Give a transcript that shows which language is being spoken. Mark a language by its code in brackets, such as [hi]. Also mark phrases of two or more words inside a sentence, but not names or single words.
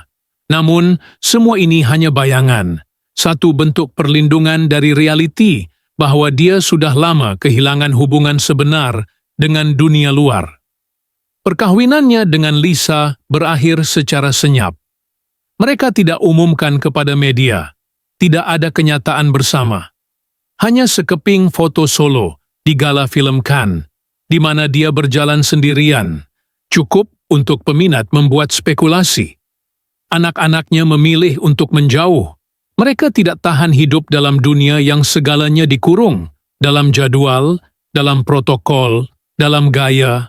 [ms] Namun, semua ini hanya bayangan, satu bentuk perlindungan dari realiti bahwa dia sudah lama kehilangan hubungan sebenar dengan dunia luar. Perkahwinannya dengan Lisa berakhir secara senyap. Mereka tidak umumkan kepada media, tidak ada kenyataan bersama. Hanya sekeping foto solo di gala film Cannes, di mana dia berjalan sendirian, cukup untuk peminat membuat spekulasi. Anak-anaknya memilih untuk menjauh. Mereka tidak tahan hidup dalam dunia yang segalanya dikurung, dalam jadwal, dalam protokol, dalam gaya.